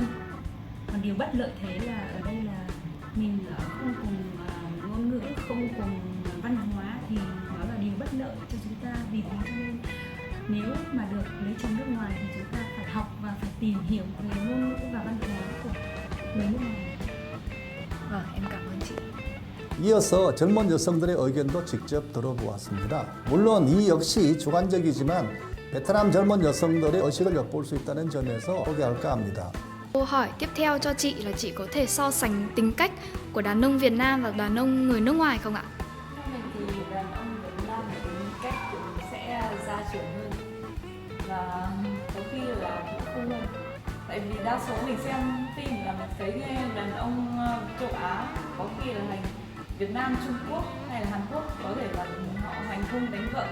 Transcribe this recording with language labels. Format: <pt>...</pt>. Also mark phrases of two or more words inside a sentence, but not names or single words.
<vi>Còn điều bất lợi thế là ở đây là mình không cùng ngôn ngữ, không cùng văn hóa thì nó là điều bất lợi cho chúng ta. Vì thế cho nên nếu mà được lấy chồng nước ngoài thì chúng ta phải học và phải tìm hiểu về ngôn ngữ và văn hóa của người nước ngoài. Vâng, em cảm ơn chị.</vi> <ko>이어서 젊은 여성들의 의견도 직접 들어보았습니다. 물론 이 역시 주관적이지만 베트남 젊은 여성들의 의식을 엿볼 수 있다는 점에서 소개할까 합니다.</ko> <vi>Câu hỏi tiếp theo cho chị là chị có thể so sánh tính cách của đàn ông Việt Nam và đàn ông người nước ngoài không ạ? Theo mình thì đàn ông Việt Nam thì tính cách sẽ gia trưởng hơn và có khi là cũng không hơn. Tại vì đa số mình xem phim là mình thấy đàn ông châu Á có khi là hành Việt Nam, Trung Quốc hay là Hàn Quốc có thể là họ hành hung đánh vợ.</vi>